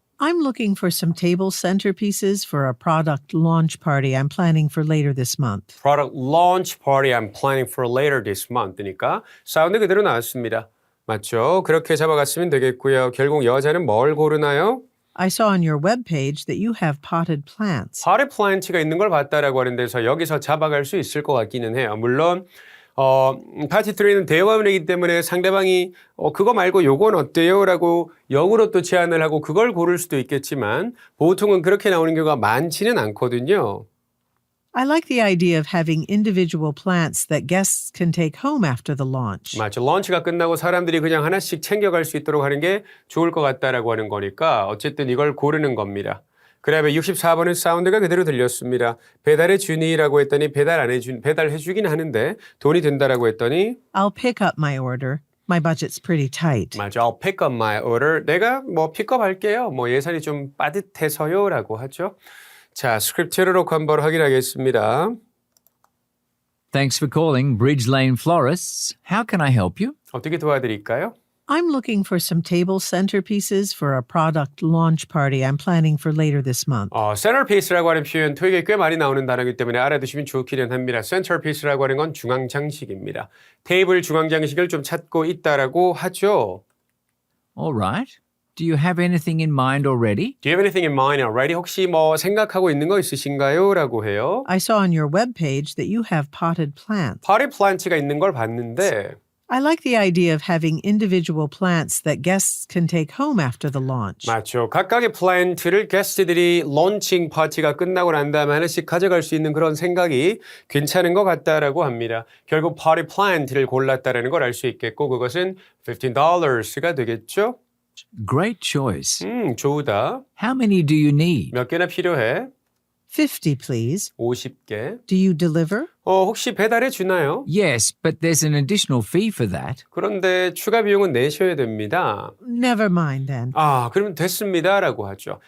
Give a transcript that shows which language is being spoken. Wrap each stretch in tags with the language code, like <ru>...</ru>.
<en>I'm looking for some table centerpieces for a product launch party I'm planning for later this month. Product launch party I'm planning for later this month니까</en> <ko>사운드 그대로 나왔습니다. 맞죠? 그렇게 잡아갔으면 되겠고요. 결국 여자는 뭘 고르나요?</ko> <en>I saw on your webpage that you have potted plants.</en> <ko>potted plant가 있는 걸 봤다라고 하는 데서 여기서 잡아갈 수 있을 것 같기는 해요. 물론 파티 3는 대화문이기 때문에 상대방이 그거 말고 요건 어때요? 라고 역으로 또 제안을 하고 그걸 고를 수도 있겠지만 보통은 그렇게 나오는 경우가 많지는 않거든요.</ko> <en>I like the idea of having individual plants that guests can take home after the launch.</en> <ko>맞죠. 런치가 끝나고 사람들이 그냥 하나씩 챙겨갈 수 있도록 하는 게 좋을 것 같다라고 하는 거니까 어쨌든 이걸 고르는 겁니다. 그 다음에 64번은 사운드가 그대로 들렸습니다. 배달해 주니라고 했더니 배달해 주긴 하는데 돈이 든다라고 했더니</ko> <en>I'll pick up my order. My budget's pretty tight.</en> <ko>맞아.</ko> <en>I'll pick up my order.</en> <ko>내가 픽업 할게요. 예산이 좀 빠듯해서요 라고 하죠. 자, 스크립트를 놓고 한번 확인하겠습니다.</ko> <en>Thanks for calling Bridge Lane Florists. How can I help you?</en> <ko>어떻게 도와드릴까요?</ko> <en>I'm looking for some table centerpieces for a product launch party I'm planning for later this month.</en> <ko>centerpiece라고 하는 표현 토익에 꽤 많이 나오는 단어이기 때문에 알아두시면 좋기는 합니다. centerpiece라고 하는 건 중앙장식입니다. 테이블 중앙장식을 좀 찾고 있다라고 하죠.</ko> <en>All right. Do you have anything in mind already? Do you have anything in mind already?</en> <ko>혹시 생각하고 있는 거 있으신가요? 라고 해요.</ko> <en>I saw on your webpage that you have potted plants.</en> <ko>potted plant가 있는 걸 봤는데</ko> <en>I like the idea of having individual plants that guests can take home after the launch.</en> <ko>맞죠. 각각의 플랜트를 게스트들이 론칭 파티가 끝나고 난 다음에 하나씩 가져갈 수 있는 그런 생각이 괜찮은 것 같다라고 합니다. 결국 파티 플랜트를 골랐다라는 걸 알 수 있겠고 그것은 $15가 되겠죠?</ko> <en>Great choice.</en> <ko>좋다.</ko> <en>How many do you need?</en> <ko>몇 개나 필요해?</ko> <en>50, please.</en> <ko>50개.</ko> <en>Do you deliver?</en> <ko>혹시 배달해 주나요?</ko> <en>Yes, but there's an additional fee for that.</en> <ko>그런데 추가 비용은 내셔야 됩니다.</ko> <en>Never mind then.</en> <ko>그러면 됐습니다라고 하죠.</ko>